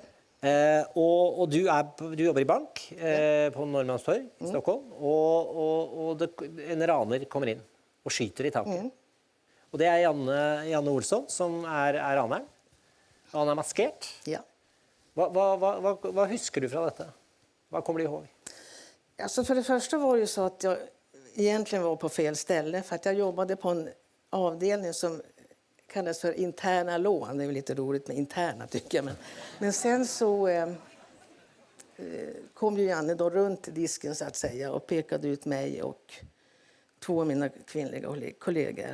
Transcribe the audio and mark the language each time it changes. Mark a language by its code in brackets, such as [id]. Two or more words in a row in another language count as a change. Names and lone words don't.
[no] Og du jobber i bank på Norrmalmstorg i Stockholm, og en raner kommer inn og skyter i taket. Og det er Janne Olsson som er raneren. Han er maskert. Ja. Vad husker du fra dette? [sv] Vad kommer du ihåg? Alltså för det första var det ju så att jag egentligen var på fel ställe, för att jag jobbade på en avdelning som kallas för interna lån. Det är väl lite roligt med interna, tycker jag. Men sen så kom ju Janne då runt disken så att säga och pekade ut mig och 2 av mina kvinnliga kollegor.